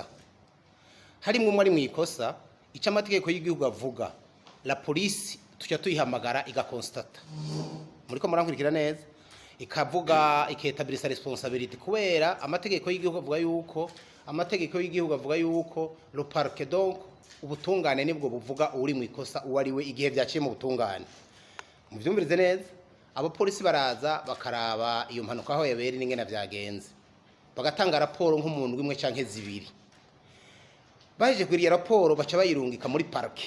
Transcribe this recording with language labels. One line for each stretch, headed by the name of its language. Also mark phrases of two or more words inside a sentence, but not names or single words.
Rundi: Harimwo umwe ari mu ikosa, ico amategeko y'igihugu avuga,
French: la police
Rundi: tuca tuyihamagara igakonstate. Muriko murankurikira neza? Ikavuga iketabirisa responsabilité kubera amategeko y'igihugu avuga yuko
French: le parquet
Rundi: donc ubutungane nibwo buvuga uri mu ikosa uwo ari we igihe vyaciye mu butungane. Muvyumvirize neza, abo polisi baraza bakaraba iyo mpanuka aho yabera n'ingene vyagenze, bagatanga raporo nk'umuntu imwe canke zibiri. Baje kwiriya raporo baca bayirungika muri parquet.